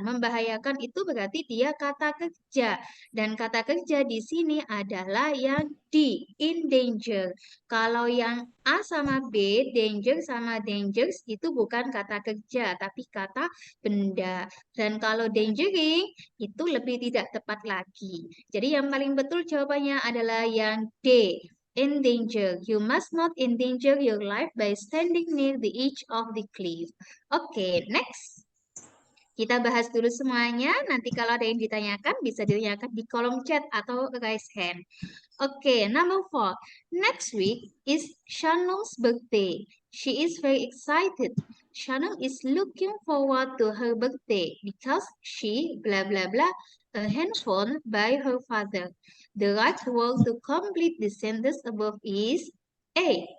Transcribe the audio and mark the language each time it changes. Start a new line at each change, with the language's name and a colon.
Indonesian: Membahayakan itu berarti dia kata kerja, dan kata kerja di sini adalah yang D, in danger. Kalau yang A sama B, danger sama dangers itu bukan kata kerja, tapi kata benda. Dan kalau endangering itu lebih tidak tepat lagi. Jadi yang paling betul jawabannya adalah yang D.
English: Endanger. You must not endanger your life by standing near the edge of the cliff.
Indonesian: Oke, next. Kita bahas dulu semuanya. Nanti kalau ada yang ditanyakan, bisa ditanyakan di kolom chat atau raise hand.
English: Okay, number 4. Next week is Shanung's birthday. She is very excited. Shanung is looking forward to her birthday because she blah blah blah a handphone by her father. The right word to complete the sentence above is A.